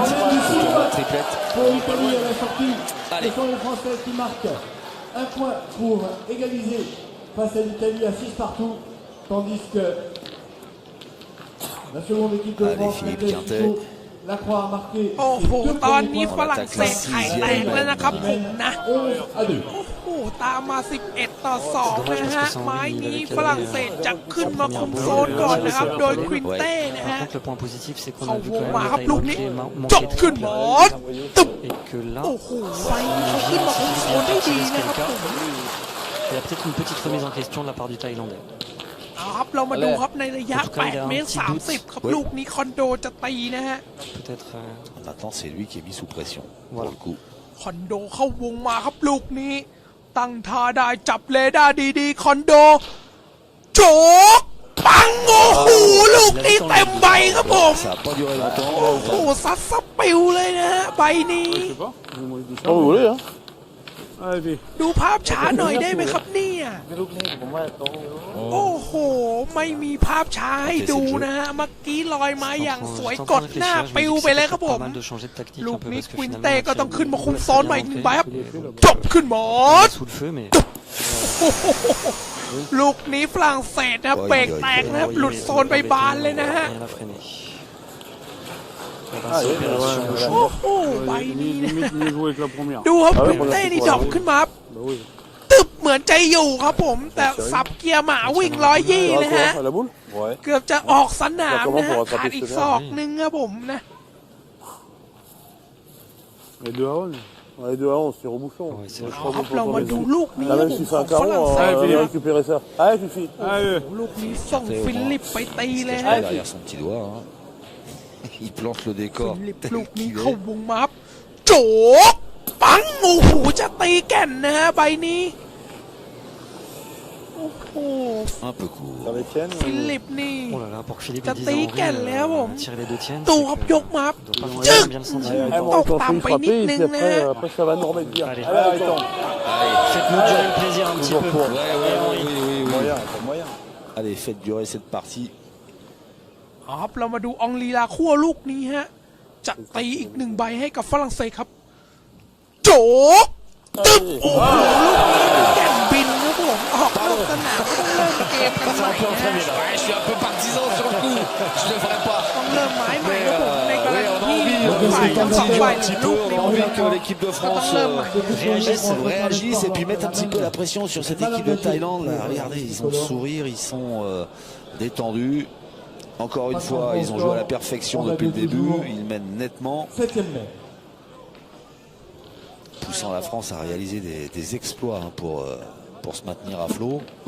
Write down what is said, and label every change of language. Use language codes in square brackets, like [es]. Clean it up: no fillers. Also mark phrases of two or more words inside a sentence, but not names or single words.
[fr] Ce tournoi triplette. Pour l'Italie à la sortie, Allez. ce sont les Français qui marquent un point pour égaliser face à l'Italie à 6 partout, tandis que la seconde équipe de Allez, France, Philippe Quintet, Quintet. Suchot, Lacroix a marqué [th] โอ้โห [fr] ses 2 [th] ตอน [fr] premiers [th] นี้ [fr] points, [th] ฝรั่งเศสไข่แตกแล้วนะครับผมนะ [fr] 11 à 2. [th] โอ้โหตามมา11-2นะฮะไม้นี้ฝรั่งเศสจะขึ้นมาคุมโซนก่อนนะครับโดยควินเต้นะฮะ [fr] Le point positif, c'est qu'on [th] เขา [fr] a vu [th] วง [fr] quand [th] มา [fr] même [th] ครับ [fr] le [th] ลูกนี้ [fr] Thaïlandais [th] จบ [fr] manquer [th] ขึ้น [fr] très [th] หมอ [fr] fort. [th] ตึบ [fr] Et que là, [th] โอ้โหไฟนี้เขาขึ้นมาคุมโซนได้ดีนะครับผม [fr] il y a peut-être une petite remise en question de la part du Thaïlandais. [th] เอาครับเรามาดูครับในระยะ8 เมตร 30ครับลูกนี้คอนโดจะตีนะฮะ [fr] Peut-être. Maintenant, c'est lui qui est mis sous pression, pour Voilà. le coup. [th] คอนโดเข้าวงมาครับลูกนี้ ตั้งท่าได้จับเรดาร์ดีๆคอนโดโจกปังโอ้โหลูกนี้เต็มใบครับผม [fr] Ça n'a pas duré [th] โอ้โห [fr] longtemps. [th] ซัดสปิวเลยนะฮะใบนี้ [fr] Je sais pas. Moi, je dis ça. Quand vous voulez, hein. Allez, viens. [th] ดูภาพช้าหน่อยได้ไหมครับเนี่ย ลูกนี้ผมว่าตรงอยู่ โอ้โห ไม่มีภาพช้าให้ดูนะฮะเมื่อกี้ลอยมาอย่างสวยกดหน้าปิวไปเลยครับผม [fr] Pas mal de changer de tactique [th] ลู [fr] un [th] ก [fr] peu [th] นี้ [fr] parce que [th] ควิน [fr] finalement, [th] เต้ก็ [fr] Martial [th] ต้องขึ้นมาคุมโซนใหม่อีกหนึ่งใบครับ [fr] est [th] จบขึ้นหมด [fr] sous le feu, mais [th] โอ้โหลูกนี้ฝรั่งเศสนะครับเบรกแตกนะครับหลุดโซนไปบานเลยนะฮะ [fr] rien à freiner. Ah, oui, Opération de [th] โอ้โหใบนี้นะ [fr] Limite mieux joué que la première. [th] ดูครับควินเต้นี่ดรอปขึ้นมา [fr] Bah oui. [th] ตึบเหมือนใจอยู่ครับผม แต่สับเกียร์หมาวิ่ง120นะฮะ [fr] À la boule. Ouais. [th] เกือบจะออกสนามนะฮะขาดอีกศอกนึงครับผมนะ [fr] Et 2 à 11. Ouais, 2 à 11, tir au bouchon. Ouais, c'est [th] เอาครับเรามาดูลูกนี้ [fr] Là, [th] ครับ [fr] même [th] ผม [fr] s'il [th] ข [fr] fait [th] อ [fr] un [th] ง [fr] carreau, [th] ฝรั่งเศส [fr] on [th] นะ [fr] va [th] ครับ [fr] récupérer ça. Allez, Fifi. Allez. [th] ลูกนี้ส่งฟิลิปไปตีเลย [fr] Ah, [th] ฮะ [fr] derrière son petit doigt. hein. Il plante le [th] ฟิ [fr] décor. [th] ลิป [fr] tel [th] ลูกนี้ [fr] qu'il [th] เข้า [fr] est. [th] วงมาครับโจกปังโอ้โหจะตีแก่นนะฮะใบนี้โอ้โห [fr] Un peu court. Dans les tiennes. [th] ฟิลิปนี่ [fr] oh là là, pour que Philippe Ça ait 10 t'est ans, quel, là, bon. tirer les deux tiennes. [th] ตู [fr] c'est [th] ครับ [fr] que [th] ยกมาครับ [fr] on doit pas [th] จึ๊ก [fr] forcément bien le sentir. Eh, Oh, bon, quand t'as il pas frappé, une et puis ligne, après, hein. après, ça va nous remettre bien. Allez. Allez, attends. Faites-nous durer le plaisir un petit peu. Ouais, ouais, oui, oui, oui. Moyen, pas moyen. Allez, faites durer cette partie. [th] เอาครับเรามาดูอองลีลาคั่วลูกนี้ฮะจะตีอีกหนึ่งใบให้กับฝรั่งเศสครับโจกตึ๊บโอ้โหลูกนี้แก่นบินครับผมออกนอกสนามก็ต้องเริ่มเกมกันใหม่นะฮะ [fr] Ouais, je suis un peu partisan sur le coup. Je ne le ferai pas. [th] ต้องเริ่มไม้ใหม่ครับผมในกร [fr] Oui, [th] ณี [fr] on a [th] ที่ [fr] envie, [th] ฝ่ายทั้งสองฝ่าย [fr] un [th] เหลื [fr] petit [th] อลู [fr] peu, [th] ก [fr] on [th] เดี [fr] a [th] ยว [fr] envie que l'équipe de [th] ก็ต้อง [fr] France [th] เริ่มใหม่ [fr] réagisse et puis mettre un petit peu la pression sur cette équipe de Thaïlande. Là, regardez, ils ont le sourire, ils sont détendus. Encore une fois, ils ont joué à la perfection depuis le début. Ils mènent nettement, 7e mai. poussant la France à réaliser des exploits hein, pour se maintenir à flot.